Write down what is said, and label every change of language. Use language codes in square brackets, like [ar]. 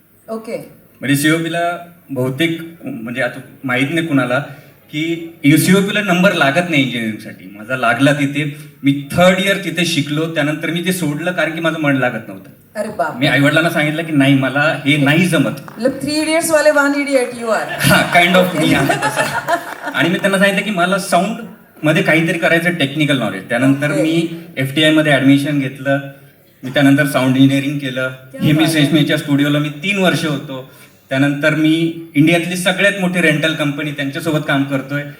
[mr] Okay. म्हणजे COPला बहुतेक म्हणजे आता माहीत नाही कुणाला की COPला नंबर लागत नाही इंजिनिअरिंगसाठी. माझा लागला तिथे. मी 3rd इयर तिथे शिकलो. त्यानंतर मी ते सोडलं कारण की माझं मन लागत नव्हतं. अरे बाप. मी आईवडिलांना सांगितलं की नाही, मला हे नाही जमत. [hi] मतलब 3 इडियट्स वाले 1 इडियट [en] You are. [mr] हा, [en] kind of [mr] मी आहे तसा. आणि मी त्यांना सांगितलं की मला साऊंड मध्ये काहीतरी करायचं, टेक्निकल नॉलेज. त्यानंतर मी FTI मध्ये ऍडमिशन घेतलं. मी त्यानंतर साऊंड इंजिनिअरिंग केलं. हेमी सेस्मीच्या स्टुडिओला मी 3 वर्ष होतो. त्यानंतर मी इंडियातली सगळ्यात मोठी रेंटल कंपनी त्यांच्यासोबत काम करतोय.